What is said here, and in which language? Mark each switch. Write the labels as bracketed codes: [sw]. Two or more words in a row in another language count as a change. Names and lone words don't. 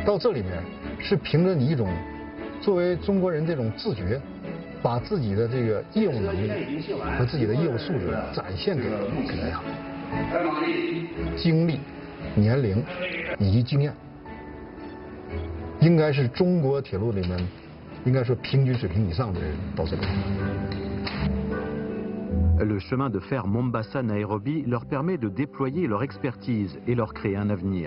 [zh] 到这里面是凭着你一种作为中国人这种自觉，把自己的这个业务能力和自己的业务素质展现给大家，经历、年龄以及经验，应该是中国铁路里面应该说平均水平以上的人到这里。 [fr] Le chemin de fer Mombasa-Nairobi leur permet de déployer leur expertise et leur créer un avenir.